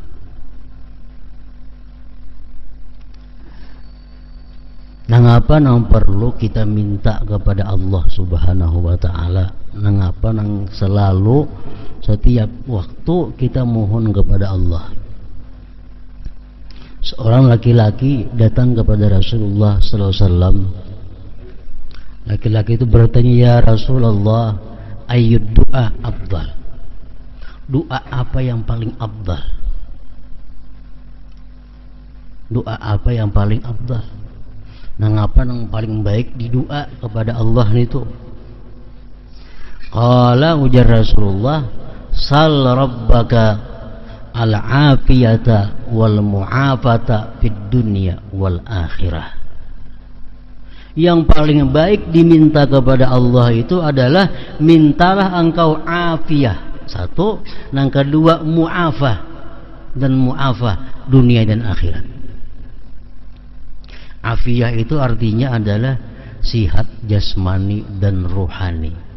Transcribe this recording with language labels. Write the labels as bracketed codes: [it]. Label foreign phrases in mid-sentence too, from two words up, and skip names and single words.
[bjn] Nangapa nang [id] perlu kita minta kepada Allah [ar] سبحانه وتعالى? [bjn] Nangapa nang [id] selalu setiap waktu kita mohon kepada Allah? Seorang laki-laki datang kepada Rasulullah [ar] صلى الله عليه وسلم. [id] Laki-laki itu bertanya, [ar] "يا رسول الله أي الدعاء أفضل?" [id] Doa apa yang paling afdal? Doa apa yang paling afdal? [bjn] Nang apa nang [id] paling baik di doa kepada Allah itu? Qala, ujar Rasulullah, [ar] سل ربك العافية والمعافاة في الدنيا والآخرة. [id] Yang paling baik diminta kepada Allah itu adalah mintalah engkau afiyah. Satu, yang kedua mu'afah, dan mu'afah dunia dan akhirat. Afiyah itu artinya adalah sihat jasmani dan rohani.